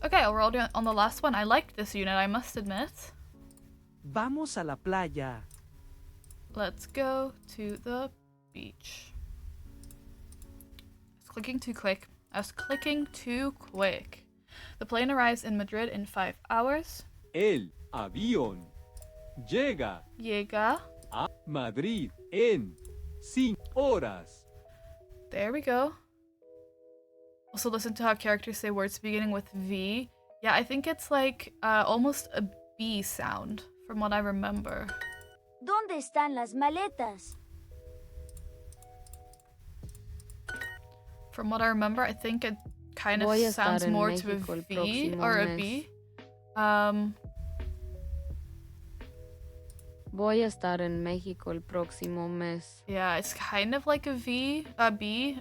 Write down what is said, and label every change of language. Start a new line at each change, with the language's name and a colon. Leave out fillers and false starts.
English: Okay, we're all doing on the last one. I liked this unit, I must admit.
Spanish: Vamos a la playa.
English: Let's go to the beach. I was clicking too quick. The plane arrives in Madrid in 5 hours.
Spanish: El avión llega a Madrid en 5 horas.
English: There we go. Also listen to how characters say words beginning with V. Yeah, I think it's like almost a B sound from what I remember.
Spanish: ¿Dónde están las maletas?
English: From what I remember, I think it kind of sounds more to a V or a B.
Spanish: Voy a estar en México el próximo mes.
English: Yeah, it's kind of like a V, a B.